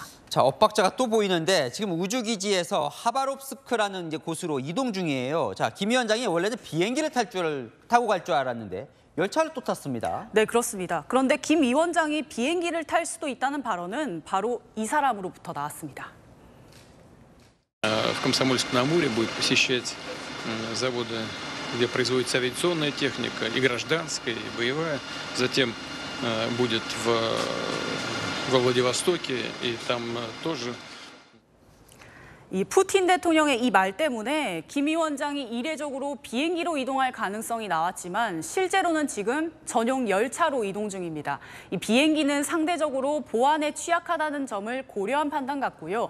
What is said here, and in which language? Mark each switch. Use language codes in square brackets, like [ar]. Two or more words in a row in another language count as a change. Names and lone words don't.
[ko] 자, 엇박자가 또 보이는데 지금 우주기지에서 하바롭스크라는 이제 곳으로 이동 중이에요. 자, 김 위원장이 원래는 비행기를 타고 갈 줄 알았는데 열차를 또 탔습니다. 네, 그렇습니다. 그런데 김 위원장이 비행기를 탈 수도 있다는 발언은 바로 이 사람으로부터 나왔습니다. [ru] В Комсомольск-на-Амуре будет посещать заводы, где производится авиационная техника, и гражданская, и боевая. Затем будет во Владивостоке, и там тоже. [ko] 푸틴 대통령의 이 말 때문에 김 위원장이 이례적으로 비행기로 이동할 가능성이 나왔지만 실제로는 지금 전용 열차로 이동 중입니다. 비행기는 상대적으로 보안에 취약하다는 점을 고려한 판단 같고요.